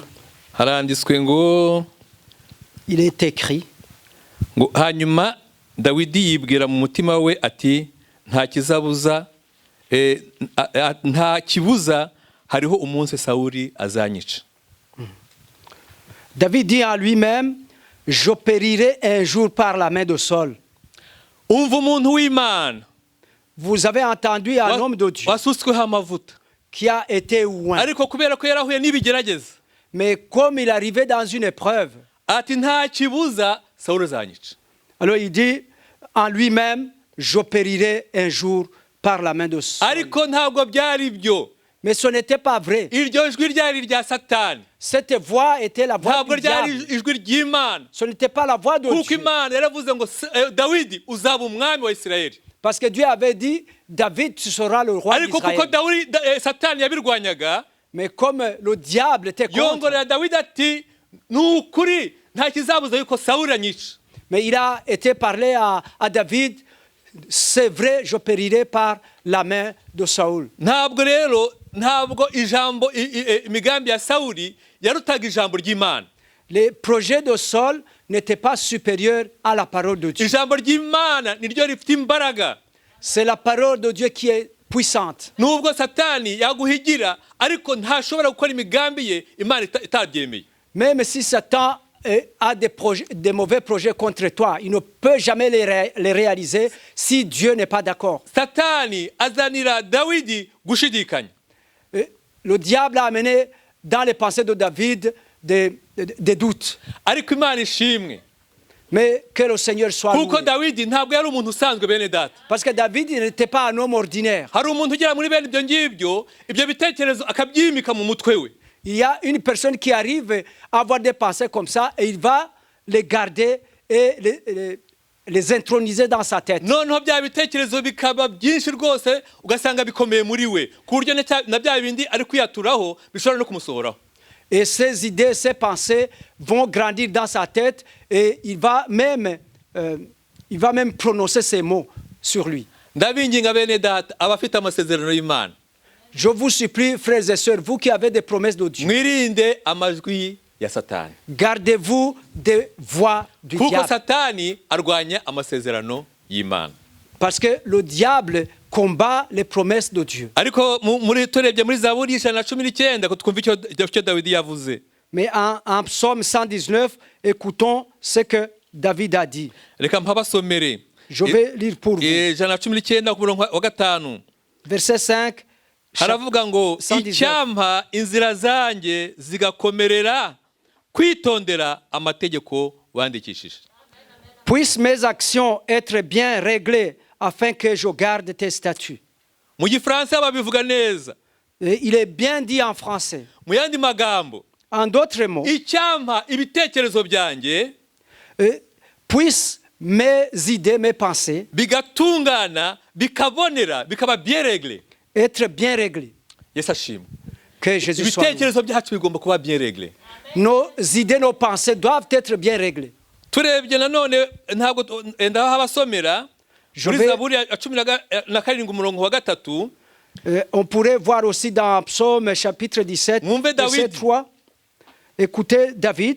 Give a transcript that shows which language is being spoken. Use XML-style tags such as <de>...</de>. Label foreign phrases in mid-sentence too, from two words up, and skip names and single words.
<rw>Haranditswe ngo,</rw> <fr>il est écrit,</fr> <rw>ngo hanyuma Dawidi yibwira mu mutima we ati nta kibuza hariho umunsi Sawuli azanyica.</rw> <fr>David dit en lui-même, je périrai un jour par la main de Saul.</fr> <rw>Umva umuntu w'Imana.</rw> <fr>Vous avez entendu un homme de Dieu</fr> <rw>wasutsweho amavuta</rw> <fr>qui a été oint.</fr> <rw>Ariko kubera ko yarahuye n'ibigerageza,</rw> <fr>Mais comme il arrivait dans une épreuve,</fr> <rw>ati nta kibuza Sawuli azanyica.</rw> <fr>alors il dit en lui-même, je périrai un jour par la main de Saul.</fr> <rw>Ariko ntabwo byari byo.</rw> <fr>Mais ce n'était pas vrai.</fr> <rw>Iryo jwi ryari rya Satani.</rw> <fr>Cette voix était la voix</fr> <rw>Ntabwo</rw> <fr>du</fr> <rw>ryari</rw> <fr>diable.</fr> <rw>ijwi ry'Imana.</rw> <fr>Ce n'était pas la voix de</fr> <rw>Kuko</rw> <fr>Dieu.</fr> <rw>Imana yaravuze ngo Dawidi uzaba umwami wa Isirayeli.</rw> <fr>Parce que Dieu avait dit, David, tu seras le roi</fr> <rw>Ariko kuko</rw> <fr>d'Israël.</fr> <rw>Satani yabirwanyaga,</rw> <fr>Mais comme le diable était contre,</fr> <rw>yongorera Dawidi ati nukuri nta kizabuza yuko Sawuli anyica.</rw> <fr>mais il a été parlé à David, c'est vrai, je périrai par la main de Saül.</fr> <rw>Ntabwo ijambo imigambi ya Sawuli yarutaga ijambo ry'Imana.</rw> <fr>Les projets de Saul n'étaient pas supérieurs à la parole de Dieu.</fr> <rw>Ijambo ry'Imana niryo rifite imbaraga.</rw> <fr>C'est la parole de Dieu qui est puissante.</fr> <rw>Nubwo Satani yaguhigira, ariko ntashobora gukora imigambi ye Imana itabyemeye.</rw> <fr>Même si Satan a des mauvais projets contre toi, il ne peut jamais les réaliser si Dieu n'est pas d'accord.</fr> <rw>Satani azanira Dawidi gushidikanya.</rw> <fr>Le diable a amené dans les pensées de David des doutes.</fr> <rw>Ariko Imana ishimwe.</rw> <fr>Mais que le Seigneur soit</fr> <rw>Kuko</rw> <fr>loué.</fr> <rw>Dawidi ntabwo yari umuntu usanzwe bene data.</rw> <fr>Parce que David n'était pas un homme ordinaire.</fr> <rw>Hari umuntu ugera muri bene ibyo ngibyo, ibyo bitekerezo akabyimika mu mutwe we.</rw> <fr>Il y a une personne qui arrive à avoir des pensées comme ça et il va les garder et les introniser dans sa tête.</fr> <rw>Noneho bya bitekerezo bikaba byinshi rwose ugasanga bikomeye muri we. Ku buryo na bya bindi ari kwiyaturaho bishobora no kumusohoraho.</rw> <fr>Et ces idées, ces pensées vont grandir dans sa tête et il va même prononcer ces mots sur lui.</fr> <rw>Ndabinginga bene data abafite amasezerano y'Imana.</rw> <fr>Je vous supplie, frères et sœurs, vous qui avez des promesses de Dieu,</fr> <rw>Mwirinde amajwi ya Satani.</rw> <fr>gardez-vous des voix du</fr> <rw>Kuko</rw> <fr>diable.</fr> <rw>Satani arwanya amasezerano y'Imana.</rw> <fr>Parce que le diable combat les promesses de Dieu.</fr> <rw>ariko turebye muri zaburi y'ijana na cumi n'icyenda twumva icyo dawidi yavuze.</rw> <fr>Mais en psaume 119, écoutons ce que David a dit.</fr> <rw>Reka mpabasomere</rw> <fr>Je vais lire pour vous.</fr> <rw>ijana na cumi n'icyenda ku murongo wa gatanu</rw> <fr>Verset 5.</fr> <rw>haravuga ngo</rw> <fr>119.</fr> <rw>icyampa inzira zanjye zigakomerera kwitondera amategeko wandikishije.</rw> <fr>Puissent mes actions être bien réglées afin que je garde tes statuts.</fr> <rw>Mu gifaransa babivuga neza.</rw> <fr>Et il est bien dit en français.</fr> <rw>Mu yandi magambo,</rw> <fr>En d'autres mots,</fr> <rw>icyampa ibitekerezo byanjye</rw> <fr>puissent mes idées, mes pensées</fr> <rw>bigatungana bikabonera bikaba</rw> <fr>bien réglé. être bien réglées.</fr> <rw>Yesu ashimwe.</rw> <fr>Que Jésus soit loué.</fr> <rw>Ibitekerezo byacu bigomba kuba</rw> <fr>bien réglé. Nos idées, nos pensées doivent être bien réglées.</fr> <rw>Turebye nanone ntabwo ndaho abasomera muri zaburi ya cumi na karindwi umurongo wa gatatu.</rw> <fr>On pourrait voir aussi dans Psaume chapitre 17, verset 3. Écoutez David.</fr>